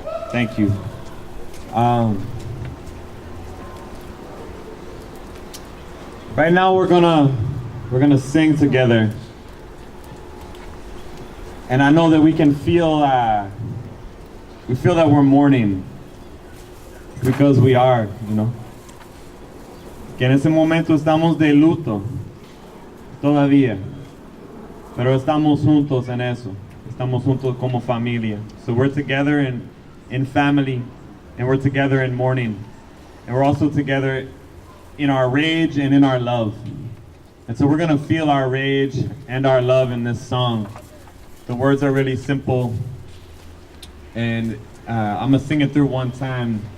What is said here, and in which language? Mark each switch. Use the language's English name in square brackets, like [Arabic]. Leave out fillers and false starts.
[English] Thank you. Right now we're gonna sing together, and I know that we can feel we feel that we're mourning because we are, you know. [Spanish] Que en ese momento estamos de luto todavía, pero estamos juntos en eso. Estamos juntos como familia. [English] So we're together in family, and we're together in mourning, and we're also together in our rage and in our love. And so we're gonna feel our rage and our love in this song. The words are really simple, and I'm gonna sing it through one time.